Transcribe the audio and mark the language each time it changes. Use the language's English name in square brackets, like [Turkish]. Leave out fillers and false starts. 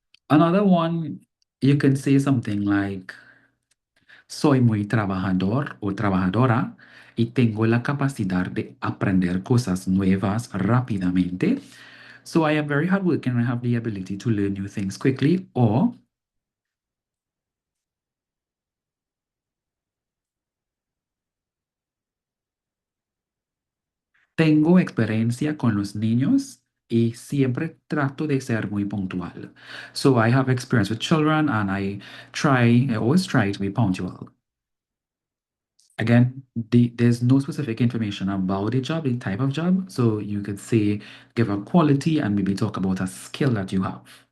[English] Another one, you can say something like, [Spanish] soy muy trabajador o trabajadora y tengo la capacidad de aprender cosas nuevas rápidamente. [English] So I am very hardworking and I have the ability to learn new things quickly. [Spanish] Or tengo experiencia con los niños y siempre trato de ser muy puntual. [English] So I have experience with children and I always try to be punctual. Again, there's no specific information about the job, the type of job. So you could say, give a quality and maybe talk about a skill that you have.